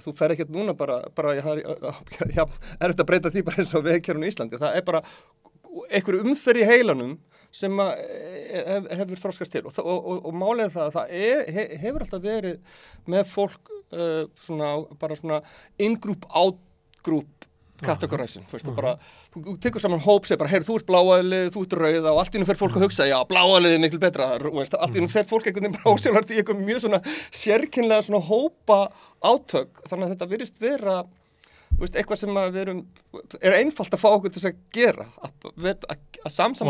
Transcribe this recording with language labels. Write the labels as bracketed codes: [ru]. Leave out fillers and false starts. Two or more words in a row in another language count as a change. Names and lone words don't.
[is] Þú fer ekkert núna bara að breyta því bara eins og vegakerfinu í Íslandi. Það bara einhver umferð í heilanum sem hefur þroskast til og málið það að það hefur alltaf verið með fólk svona in-group, [en] out-group categorizing, [is] þú veist, bara þú tekur saman hóp, segir bara, heyrðu, þú ert bláaðlið, þú ert rauða og allt í einu fer fólk að hugsa, já, bláaðlið er miklu betra, veist, allt í einu fer fólk einhvern veginn bara ósjálfrátt í eitthvað mjög svona sérkynlega svona hópa átök, þannig að þetta virðist vera eitthvað sem einfalt að fá okkur til þess að gera, að samsamla.